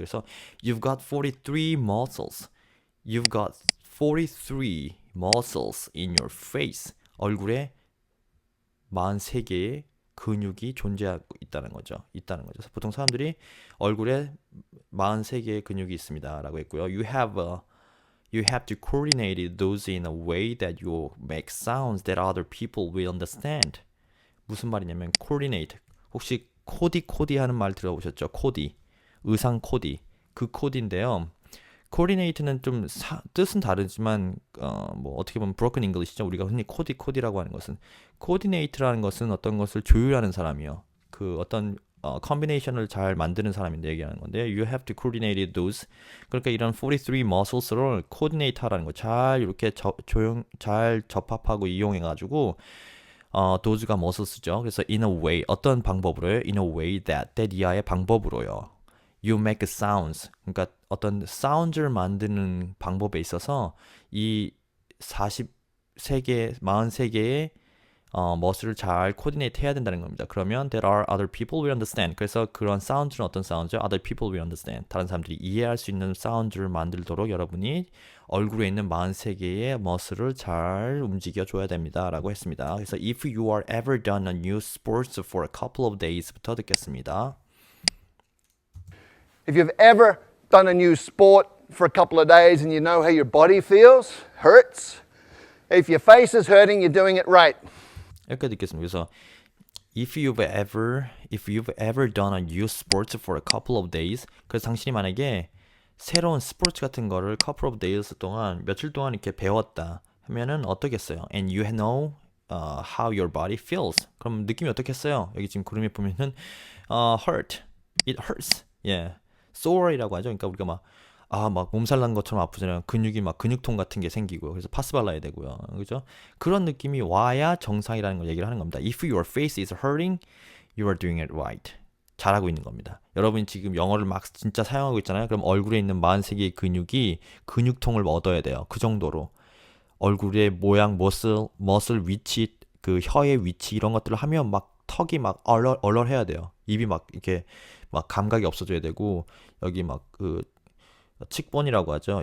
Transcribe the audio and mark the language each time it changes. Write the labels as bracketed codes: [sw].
[en] 그래서 you've got 43 muscles. You've got 43 muscles in your face. [ko] 얼굴에 43개의 근육이 존재하고 있다는 거죠. 그래서 보통 사람들이 얼굴에 43개의 근육이 있습니다라고 했고요. [en] You have to coordinate those in a way that you make sounds that other people will understand. [ko] 무슨 말이냐면 coordinate. 혹시 코디 하는 말 들어보셨죠? 코디. 의상 코디. 그 코디인데요. coordinate는 좀 뜻은 다르지만 뭐 어떻게 보면 broken English죠. 우리가 흔히 코디라고 하는 것은 coordinate라는 것은 어떤 것을 조율하는 사람이요. 그 어떤 컨비네이션을 잘 만드는 사람인데 얘기하는 건데 [en] you have to coordinate those. [ko] 그러니까 이런 43 muscles를 coordinate 하라는 거. 잘 이렇게 잘 접합하고 이용해 가지고 those가 muscles죠. 그래서 [en] in a way [ko] 어떤 방법으로요? [en] in a way that [ko] 이하의 방법으로요. [en] You make sounds. [ko] 그러니까 어떤 사운드를 만드는 방법에 있어서 이 43개의 머슬을 잘 코디네이트 해야 된다는 겁니다. [en] 그러면 there are other people will understand. [ko] 그래서 그런 사운드는 어떤 사운드죠? [en] Other people will understand. [ko] 다른 사람들이 이해할 수 있는 사운드를 만들도록 여러분이 얼굴에 있는 43개의 머슬을 잘 움직여 줘야 됩니다. 라고 했습니다. [en] 그래서 if you are ever done a new sports for a couple of days [ko] 부터 듣겠습니다. [en] If you've ever done a new sport for a couple of days and you know how your body feels, hurts, if your face is hurting, you're doing it right. [ko] 여기까지 듣겠습니다. 그래서 [en] if you've ever done a new sports for a couple of days, [ko] 그래서 당신이 만약에 새로운 스포츠 같은 거를 couple of days 동안 며칠 동안 이렇게 배웠다 하면은 어떻겠어요? [en] And you know how your body feels. [ko] 그럼 느낌이 어떻겠어요? 여기 지금 그림에 보면은 [en] hurt, it hurts, yeah, sore [ko] 이라고 하죠. 그러니까 우리가 막 몸살 난 것처럼 아프잖아요. 근육이 막 근육통 같은 게 생기고요. 그래서 파스 발라야 되고요. 그죠? 그런 느낌이 와야 정상이라는 걸 얘기를 하는 겁니다. [en] If your face is hurting, you are doing it right. [ko] 잘하고 있는 겁니다. 여러분이 지금 영어를 막 진짜 사용하고 있잖아요. 그럼 얼굴에 있는 43개의 근육이 근육통을 얻어야 돼요. 그 정도로. 얼굴의 모양, 머슬 위치, 그 혀의 위치 이런 것들을 하면 막 턱이 막 얼얼해야 돼요. 입이 막 이렇게 막 감각이 없어져야 되고 여기 막 그 칙본이라고 하죠.